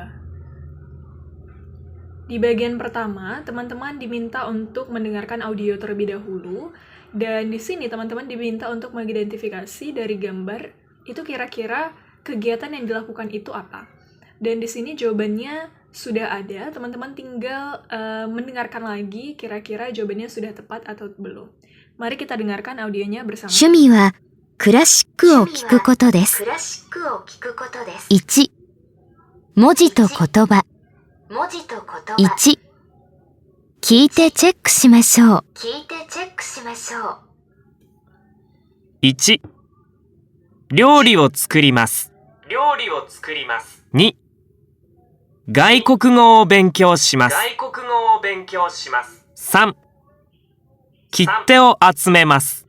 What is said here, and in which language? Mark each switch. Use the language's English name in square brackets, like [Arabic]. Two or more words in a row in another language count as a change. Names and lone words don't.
[Indonesian] Di bagian pertama, teman-teman diminta untuk mendengarkan audio terlebih dahulu, dan di sini teman-teman diminta untuk mengidentifikasi dari gambar itu kira-kira kegiatan yang dilakukan itu apa. Dan di sini jawabannya sudah ada, teman-teman tinggal mendengarkan lagi kira-kira jawabannya sudah tepat atau belum. Mari kita dengarkan audionya bersama. [Japanese] 趣味はクラシックを聞くことです。1、文字と言葉。1、聞いてチェックしましょう。 1、料理を作ります。2、外国語を勉強します。3、切手を集めます